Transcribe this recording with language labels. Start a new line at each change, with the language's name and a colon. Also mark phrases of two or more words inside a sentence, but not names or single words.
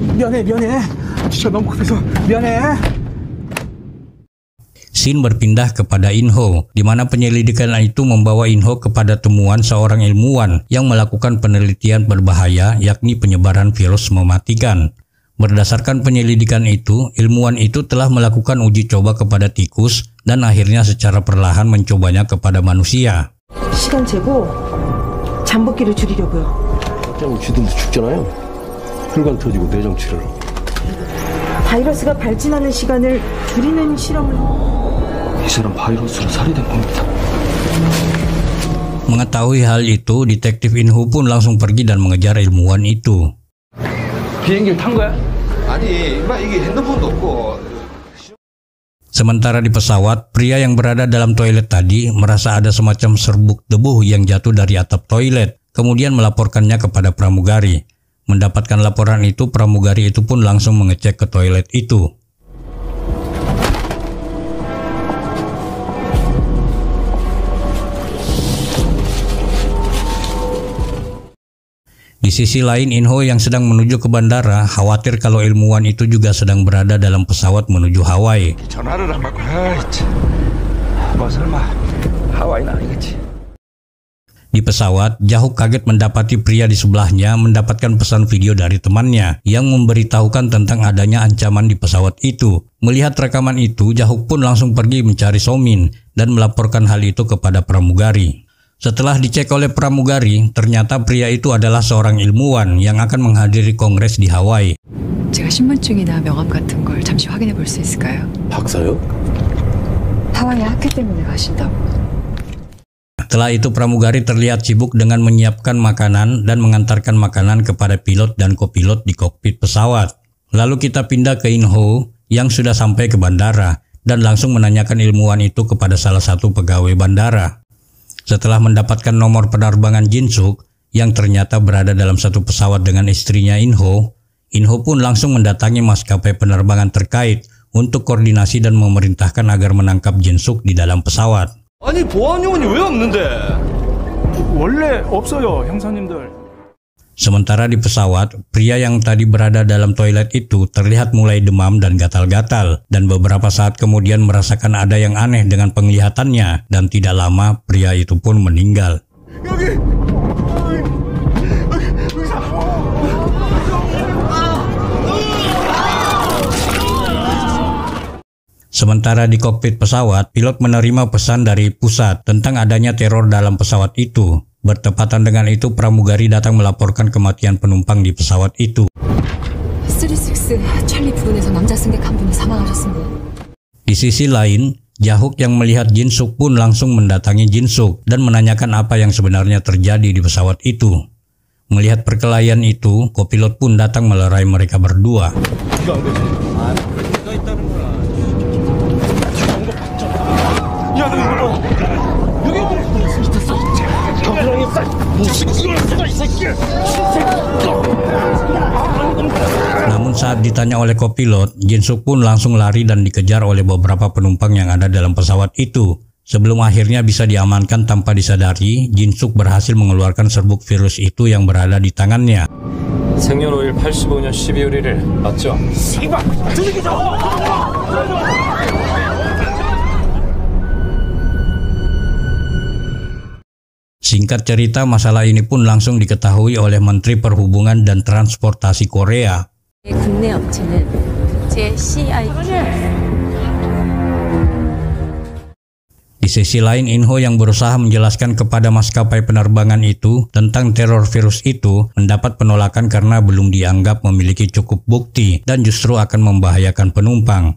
Korean: 미안해. 진짜 너무 급해서 미안해.
Indonesian: Scene berpindah kepada Inho, di mana penyelidikan itu membawa Inho kepada temuan seorang ilmuwan yang melakukan penelitian berbahaya, yakni penyebaran virus mematikan. Berdasarkan penyelidikan itu, ilmuwan itu telah melakukan uji coba kepada tikus dan akhirnya secara perlahan mencobanya kepada manusia.
Korean: 시간 재고 잠복기를 줄이려고요. 그냥 쥐들도 죽잖아요. 혈관 터지고 내장 치료를. 바이러스가 발진하는 시간을 줄이는 실험을. 이 사람 바이러스로 살이 된 겁니다.
Indonesian: Mengetahui hal itu, detektif Inho pun langsung pergi dan mengejar ilmuwan itu.
Korean: 비행기를 탄 거야? 아니, 임마 이게 핸드폰도 없고.
Indonesian: Sementara di pesawat, pria yang berada dalam toilet tadi merasa ada semacam serbuk debu yang jatuh dari atap toilet, kemudian melaporkannya kepada pramugari. Mendapatkan laporan itu, pramugari itu pun langsung mengecek ke toilet itu. Di sisi lain, Inho yang sedang menuju ke bandara khawatir kalau ilmuwan itu juga sedang berada dalam pesawat menuju Hawaii.
Korean: 전화를 안 받고, 뭐 설마 하와이는 아니겠지.
Indonesian: Di pesawat, Jahuk kaget mendapati pria di sebelahnya mendapatkan pesan video dari temannya yang memberitahukan tentang adanya ancaman di pesawat itu. Melihat rekaman itu, Jahuk pun langsung pergi mencari Somin dan melaporkan hal itu kepada pramugari. Setelah dicek oleh pramugari, ternyata pria itu adalah seorang ilmuwan yang akan menghadiri kongres di Hawaii.
Korean: 제가 신분증이나 명함 같은 걸 잠시 확인해 볼 수 있을까요? 박사요? 하와이 학회 때문에 가신다고.
Indonesian: Setelah itu pramugari terlihat sibuk dengan menyiapkan makanan dan mengantarkan makanan kepada pilot dan kopilot di kokpit pesawat. Lalu kita pindah ke Inho yang sudah sampai ke bandara dan langsung menanyakan ilmuwan itu kepada salah satu pegawai bandara. Setelah mendapatkan nomor penerbangan Jinsuk yang ternyata berada dalam satu pesawat dengan istrinya Inho, Inho pun langsung mendatangi maskapai penerbangan terkait untuk koordinasi dan memerintahkan agar menangkap Jinsuk di dalam pesawat.
Korean: 아니 보안 요원이 왜 없는데? 원래 없어요, 형사님들.
Indonesian: Sementara di pesawat, pria yang tadi berada dalam toilet itu terlihat mulai demam dan gatal-gatal, dan beberapa saat kemudian merasakan ada yang aneh dengan penglihatannya, dan tidak lama pria itu pun meninggal. Sementara di kokpit pesawat, pilot menerima pesan dari pusat tentang adanya teror dalam pesawat itu. Bertepatan dengan itu, pramugari datang melaporkan kematian penumpang di pesawat itu.
Korean: 36 찰리 부근에서 남자 승객 한 분이 사망하셨습니다.
Indonesian: Di sisi lain, Jahuk yang melihat Jinsuk pun langsung mendatangi Jinsuk dan menanyakan apa yang sebenarnya terjadi di pesawat itu. Melihat perkelahian itu, kopilot pun datang melerai mereka berdua. Namun saat ditanya oleh kopilot, Jinsuk pun langsung lari dan dikejar oleh beberapa penumpang yang ada dalam pesawat itu. Sebelum akhirnya bisa diamankan tanpa disadari, Jinsuk berhasil mengeluarkan serbuk virus itu yang berada di tangannya.
Korean: 생년월일 85년 12월 1일 맞죠?
Indonesian: Singkat cerita, masalah ini pun langsung diketahui oleh Menteri Perhubungan dan Transportasi Korea.
Korean: 국내 업체는
Indonesian: Di sisi lain, Inho yang berusaha menjelaskan kepada maskapai penerbangan itu tentang teror virus itu mendapat penolakan karena belum dianggap memiliki cukup bukti dan justru akan membahayakan penumpang.